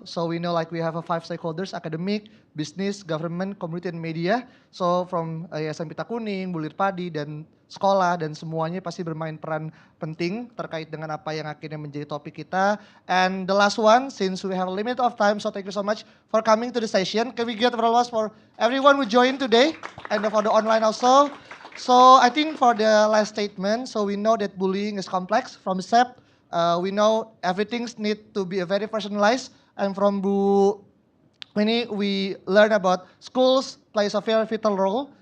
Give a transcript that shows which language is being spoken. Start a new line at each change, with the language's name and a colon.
English: So we know like we have 5 stakeholders, academic, business, government, community, and media. So from
Indonesian: Yayasan Pita Kuning, Bulir Padi, dan sekolah, dan semuanya pasti bermain peran penting terkait dengan apa yang akhirnya menjadi topik kita.
English: And the last one, since we have a limit of time, so thank you so much for coming to the session. Can we get a applause for everyone who joined today and for the online also? So I think for the last statement, so we know that bullying is complex from SEP. We know everything need to be very personalized, and from Bu Wenny, we learn about schools plays a very vital role.